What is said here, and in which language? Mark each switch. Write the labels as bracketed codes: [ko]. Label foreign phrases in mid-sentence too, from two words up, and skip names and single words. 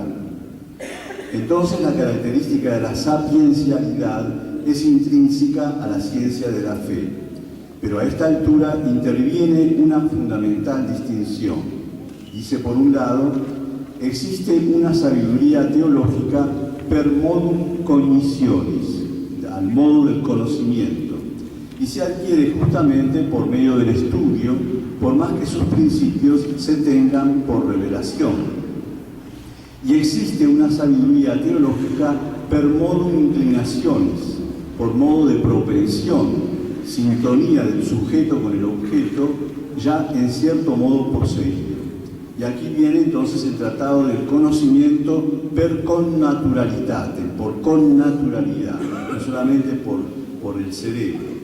[es] Entonces, la característica de la sapiencialidad es intrínseca a la ciencia de la fe, pero a esta altura interviene una fundamental distinción. Dice, por un lado, existe una sabiduría teológica [la] per modum cognitionis, [es] al modo del conocimiento, y se adquiere justamente por medio del estudio, por más que sus principios se tengan por revelación. Y existe una sabiduría teológica [la] per modum inclinationis, [es] por modo de propensión, sintonía del sujeto con el objeto, ya en cierto modo poseído. Y aquí viene entonces el tratado del conocimiento [la] per connaturalitate, [es] por connaturalidad, no solamente por el cerebro.